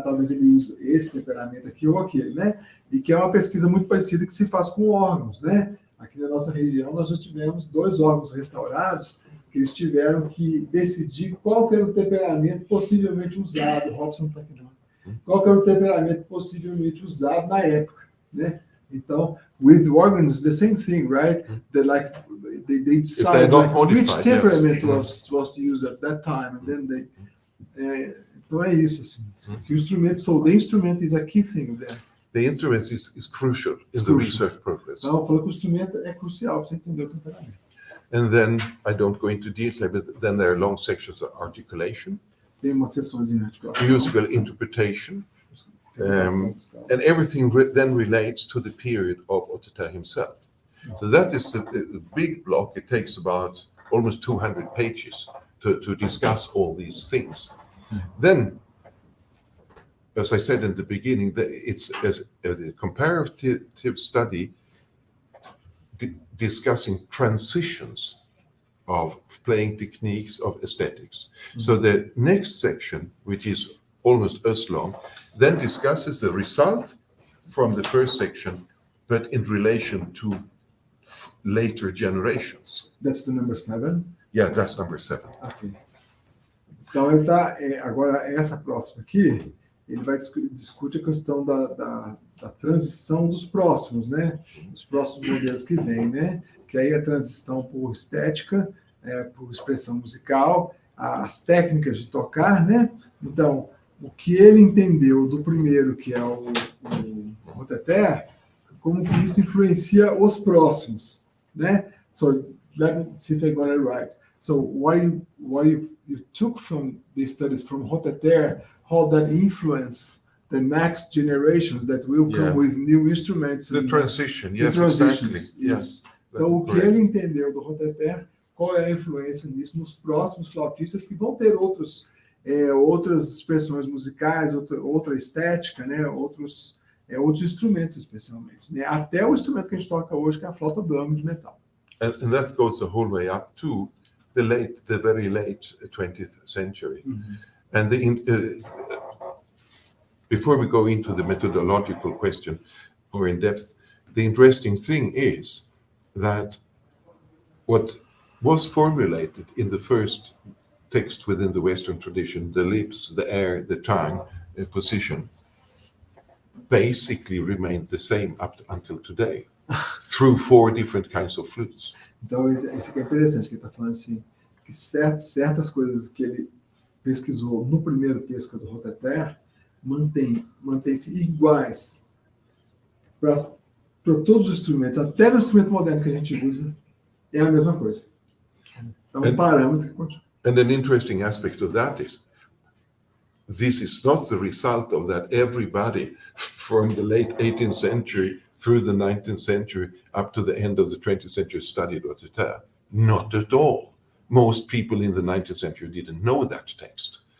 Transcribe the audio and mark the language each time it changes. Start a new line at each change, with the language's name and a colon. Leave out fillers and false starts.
Portuguese: Talvez ele use esse temperamento aqui ou aquele, né? E que é uma pesquisa muito parecida que se faz com órgãos, né? Aqui na nossa região nós já tivemos 2 órgãos restaurados que eles tiveram que decidir qual que era o temperamento possivelmente usado. O Robson está aqui não. Qual que era o temperamento possivelmente usado na época, né?
English: Então, with organs, the same thing, right? They decide which temperament was to use at that time, and then they.
Portuguese: Então é isso assim. Que o instrumento,
English: so the instrument is a key thing there. The instrument is crucial in the research progress.
Portuguese: Então, eu falo que o instrumento é crucial para você entender o temperamento.
English: And then I don't go into detail, but then there are long sections of articulation,
Portuguese: Tem umas sessões em articulação,
English: musical interpretation, and everything then relates to the period of Ottokar himself. So that is the big block. It takes about almost 200 pages to discuss all these things. Then, as I said in the beginning, it's a comparative study discussing transitions of playing techniques, of aesthetics. So the next section, which is almost as long, then discusses the result from the first section, but in relation to later generations. That's the number 7? Yeah, that's number 7. Okay.
Portuguese: Então, ele tá, agora, essa próxima aqui, ele vai discute a questão da transição dos próximos, né? Os próximos modelos que vêm, né? Que aí a transição por estética, por expressão musical, as técnicas de tocar, né? Então, o que ele entendeu do primeiro, que é o roteter, como que isso influencia os próximos, né?
English: So, let me see if I got it right. So, what you took from the studies from roteter, how that influence the next generations that will come with new instruments. The transition, yes, exactly. Yes.
Portuguese: Então, o que ele entendeu do roteter, qual é a influência nisso nos próximos flautistas que vão ter outras expressões musicais, outra estética, né? Outros instrumentos, especialmente. Né? Até o instrumento que a gente toca hoje, que é a flauta Bloom de metal.
English: And that goes the whole way up to the very late 20th century. And before we go into the methodological question or in depth, the interesting thing is that what was formulated in the first text within the Western tradition, the lips, the air, the tongue, position, basically remained the same up until today, through 4 different kinds of flutes.
Portuguese: Então, isso aqui é interessante, que ele está falando assim, que certas coisas que ele pesquisou no primeiro texto do roteter mantém-se iguais para todos os instrumentos, até no instrumento moderno que a gente usa, é a mesma coisa. Então, um parâmetro que continua.
English: And an interesting aspect of that is, this is not the result of that everybody from the late 18th century through the 19th century up to the end of the 20th century studied roteter. Not at all. Most people in the 19th century didn't know that text.